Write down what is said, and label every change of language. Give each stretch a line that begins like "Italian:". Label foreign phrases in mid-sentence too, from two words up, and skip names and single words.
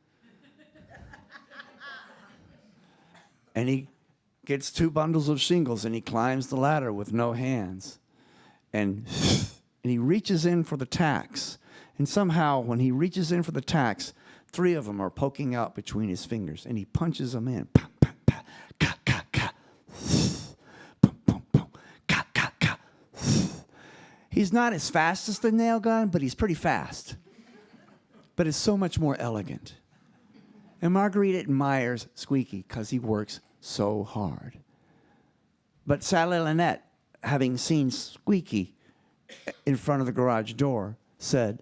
English: And he gets 2 bundles of shingles and he climbs the ladder with no hands. And he reaches in for the tacks. And somehow when he reaches in for the tacks, 3 of them are poking out between his fingers. And he punches them in. Pa, pa, pa, ka, ka, ka. Boom, boom, boom. Ka, ka, ka. He's not as fast as the nail gun, but he's pretty fast. But it's so much more elegant. And Marguerite admires Squeaky because he works so hard. But Sally Lynette, having seen Squeaky in front of the garage door, said,